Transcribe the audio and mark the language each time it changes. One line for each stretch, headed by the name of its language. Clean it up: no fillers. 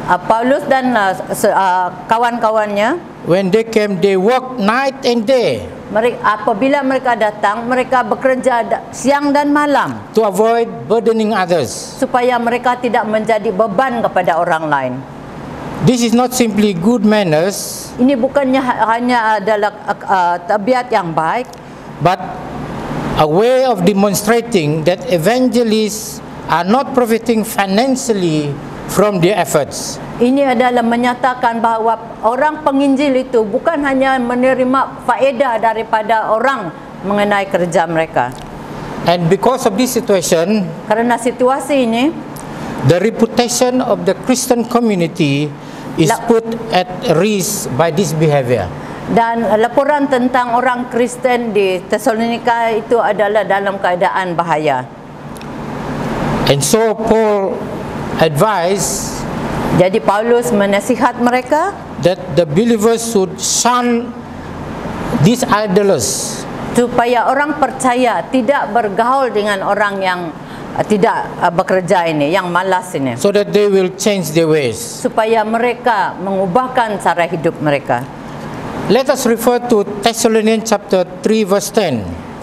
Malay: Paulus dan kawan-kawannya,
English: when they came, they worked night and day
Malay: apabila mereka datang, mereka bekerja siang dan malam
English: to avoid burdening others.
Malay: supaya mereka tidak menjadi beban kepada orang lain.
English: This is not simply good manners,
Malay: Ini bukannya hanya adalah tabiat yang baik,
English: but a way of demonstrating that evangelists are not profiting financially from their efforts.
Malay: ini adalah menyatakan bahawa orang penginjil itu bukan hanya menerima faedah daripada orang mengenai kerja mereka.
English: And because of this situation,
Malay: Karena situasi ini,
English: the reputation of the Christian community is put at risk by this behavior.
Malay: dan laporan tentang orang Kristen di Thessalonika itu adalah dalam keadaan bahaya.
English: And so Paul advised
Malay: Jadi Paulus menasihat mereka
English: that the believers should shun these idols,
Malay: supaya orang percaya tidak bergaul dengan orang yang tidak bekerja ini, yang malas ini,
English: so that they will change their ways.
Malay: supaya mereka mengubahkan cara hidup mereka.
English: Let us refer to Thessalonians chapter 3 verse 10.